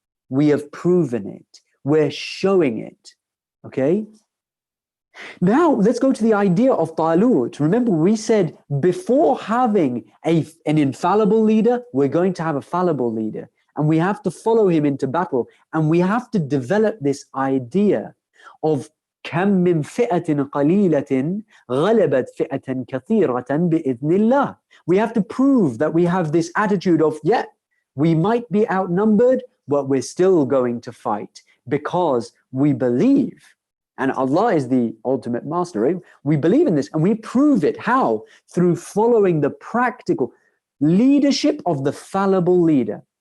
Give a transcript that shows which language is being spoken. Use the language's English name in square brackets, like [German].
[English] We have proven it. We're showing it, okay? Now, let's go to the idea of Talut. Remember, we said before having an infallible leader, we're going to have a fallible leader. And we have to follow him into battle. And we have to develop this idea of [Arabic] كَم مِّن فِئَةٍ قَلِيلَةٍ غَلَبَتْ فِئَةً كَثِيرَةً بِإِذْنِ اللَّهِ. [English] We have to prove that we have this attitude of, yeah, we might be outnumbered, but we're still going to fight. Because we believe, and Allah is the ultimate master, right? We believe in this and we prove it. How? Through following the practical leadership of the fallible leader.